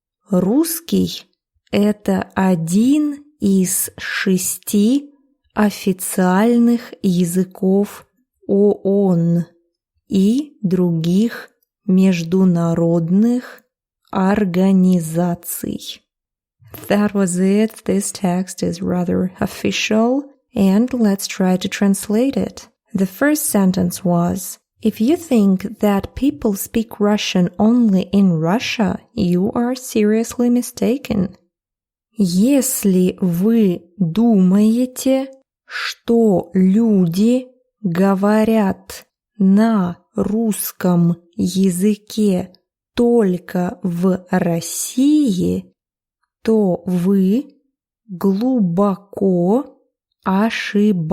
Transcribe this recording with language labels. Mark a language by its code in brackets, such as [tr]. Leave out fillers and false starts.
[ru] Русский – это один из 6 официальных языков ООН и других международных организаций. [en] That was it. This text is rather official, and let's try to translate it. The first sentence was, if you think that people speak Russian only in Russia, you are seriously mistaken. [ru] Если вы думаете, что люди говорят на русском языке только в России, то вы глубоко ошибаетесь.